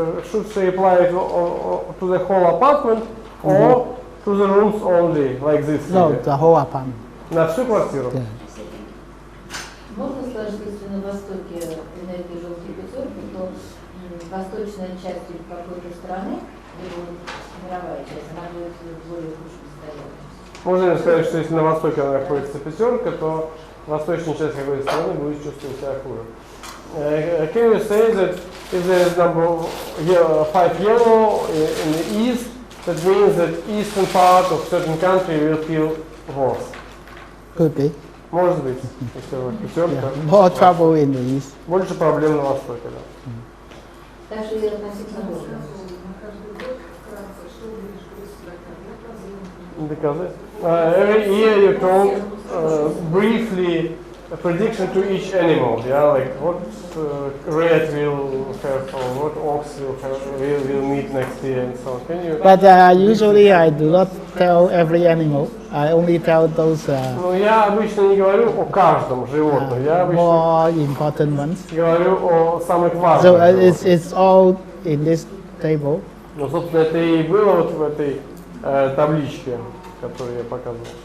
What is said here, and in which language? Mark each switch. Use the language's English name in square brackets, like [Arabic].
[English] Should we apply it to the whole apartment, or to the rooms only, like this No, year? the whole apartment. [Russian] На всю квартиру? [English] Yeah. [Russian] Можно сложить, если на востоке энергия желтой пятерки, то восточная часть какой-то страны, либо мировая часть, она будет в более худшем состоянии. Можно ли сказать, что если на востоке находится пятерка, то восточная часть какой-то страны будет чувствовать себя хуже? [English] Can you say that if there is number 5 yellow in the east, that means that eastern part of certain country will feel worse? Could be. [Russian] Может быть, если вот пятерка. [English] Yeah. More trouble in the east. [Russian] Больше проблем на востоке, да. Так что я относительно можно. [English] Because every year you told briefly a prediction to each animal, yeah, like what rat will have or what ox will meet next year and so on. Can you? But usually I do not tell every animal. I only tell those [Russian] Ну, я обычно не говорю о каждом животном, я обычно [English] more important ones. [Russian] говорю о самых [English] So [Russian] важных животных. [English] it's all in this table. [Russian] Ну, собственно, это и было вот в этой табличке, которую я показывал.